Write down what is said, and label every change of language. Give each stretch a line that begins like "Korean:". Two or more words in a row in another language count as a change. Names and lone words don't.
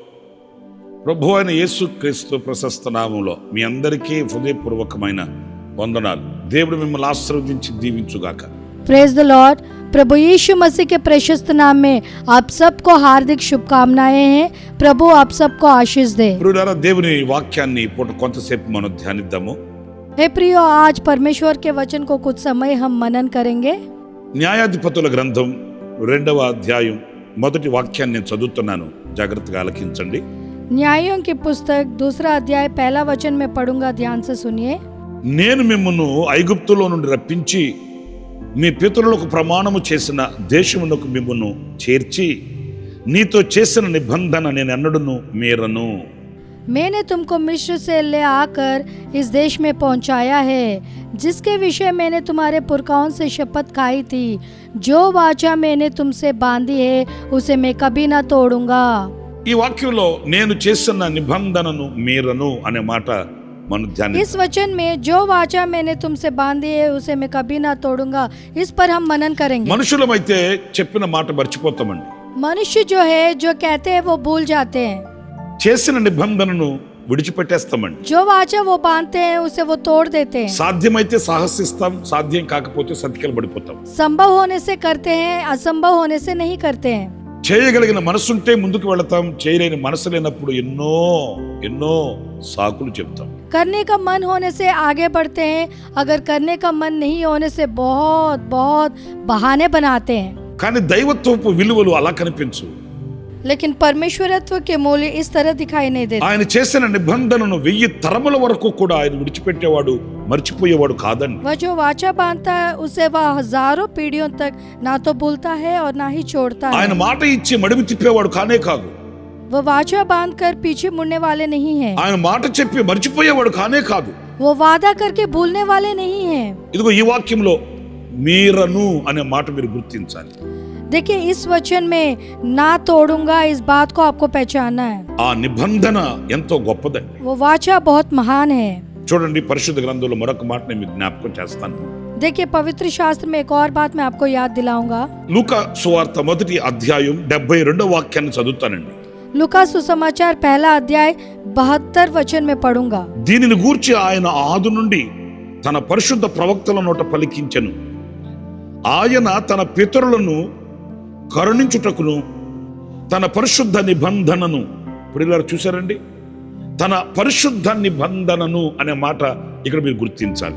Telugu: ప్రభు అయిన యేసుక్రీస్తు ప్రశస్త నామములో మీ అందరికీ హృదయపూర్వకమైన వందనాలు. దేవుడు మిమ్మల్ని ఆశీర్వదించి దీవించుగాక.
English: Praise the Lord.
Hindi: प्रभु यीशु मसीह के प्रशस्त नाम में आप सबको हार्दिक शुभकामनाएं हैं. प्रभु आप सबको आशीष दे.
Telugu: ప్రియులారా, దేవుని వాక్యాన్ని పూట కొంతసేపు మనం ధ్యానిద్దాము.
Hindi: हे प्रियो, आज परमेश्वर के वचन को कुछ समय हम मनन करेंगे.
Telugu: న్యాయాధిపతుల గ్రంథం 2వ అధ్యాయం మొదటి వాక్యాన్ని నేను చదువుతున్నాను, జాగ్రత్తగా ఆలకించండి.
Hindi: न्यायों की पुस्तक 2रा अध्याय पहला वचन में पढ़ूंगा, ध्यान से सुनिए.
Telugu: నేను మిమ్మును ఐగుప్తులో నుండి రప్పించి మీ పితరులకు ప్రమాణము చేసిన దేశమునకు మిమ్మును చేర్చి నీతో చేసిన నిబంధన నేను ఎన్నడూను మీరను.
Hindi: मैंने तुमको मिस्र से ले आकर इस देश में पहुंचाया है, जिसके विषय मैंने तुम्हारे पुरखाओं से शपथ खाई थी. जो वाचा मैंने तुमसे बांधी है उसे मैं कभी ना तोड़ूंगा.
Telugu: ఈ వాక్యంలో నేను చేసిన నిబంధనను మీరను అనే మాట మనం ధ్యానిద్దాం.
Hindi: इस वचन में जो वाचा मैंने तुमसे बांधी है उसे मैं कभी ना तोड़ूंगा, इस पर हम मनन करेंगे.
Telugu: మనుషులమైతే చెప్పిన మాట మర్చిపోతామండి.
Hindi: मनुष्य जो है, जो कहते हैं वो भूल जाते हैं.
Telugu: చేసిన నిబంధనను విడిచిపెట్టేస్తామండి.
Hindi: जो वाचा वो बांधते हैं उसे वो तोड़ देते हैं.
Telugu: సాధ్యమైతే సాహసిస్తాం, సాధ్యం కాకపోతే సతికిల పడిపోతాం.
Hindi: संभव होने से करते हैं, असंभव होने से नहीं करते हैं.
Telugu: చేయగలిగిన మనసుంటే ముందుకు వెళతాం, చేయలేని మనసు లేనప్పుడు ఎన్నో ఎన్నో సాకులు చెప్తాం.
Hindi: करने का मन होने से आगे बढ़ते हैं, अगर करने का मन नहीं होने से बहुत बहुत बहाने बनाते हैं.
Telugu: కానీ దైవత్వపు విలువలు అలా కనిపించు.
Hindi: लेकिन परमेश्वरत्व के मूल्य इस तरह दिखाई नहीं देते.
Telugu: ఆయన చేసిన నిబంధనను 1000 తరముల వరకు కూడా ఆయన విడిచిపెట్టేవాడు, మర్చిపోయేవాడు కాదండి.
Hindi: वह जो वाचा बांधता है उसे वह हजारों पीढ़ियों तक ना तो भूलता है और ना ही छोड़ता है.
Telugu: ఆయన మాట ఇచ్చి మడిమి తిప్పేవాడు కానే కాదు.
Hindi: वो वाचा बांध कर पीछे मुड़ने वाले नहीं हैं.
Telugu: ఆయన మాట చెప్పి మర్చిపోయేవాడు కానే కాదు.
Hindi: वो वादा करके भूलने वाले नहीं हैं.
Telugu: ఇదిగో ఈ వాక్యంలో మీరను అనే మాట మీరు గుర్తించాలి.
Hindi: देखिए, इस वचन में ना तोड़ूंगा, इस बात को आपको पहचानना है.
Telugu: ఆ నిబంధన ఎంతో గొప్పదండి.
Hindi: वो वाचा बहुत महान है.
Telugu: చూడండి, పరిశుద్ధ గ్రంథంలో మరొక మాట నేను మీకు జ్ఞాపకం చేస్తాను.
Hindi: देखिए, पवित्र शास्त्र में एक और बात मैं आपको याद दिलाऊंगा.
Telugu: లూకా సువార్త 1వ అధ్యాయం 72వ వాక్యాన్ని చదువుతానండి.
Hindi: लूका सुसमाचार 1ला अध्याय 72 वचन में पढ़ूंगा.
Telugu: దీనిని గూర్చి ఆయన ఆది నుండి తన పరిశుద్ధ ప్రవక్తల నోట పలికించెను. ఆయన తన పితరులను కరుణించుటకును తన పరిశుద్ధ నిబంధనను, ఇప్పుడు ఇలా చూసారండి, తన పరిశుద్ధ నిబంధనను అనే మాట ఇక్కడ మీరు గుర్తించాలి.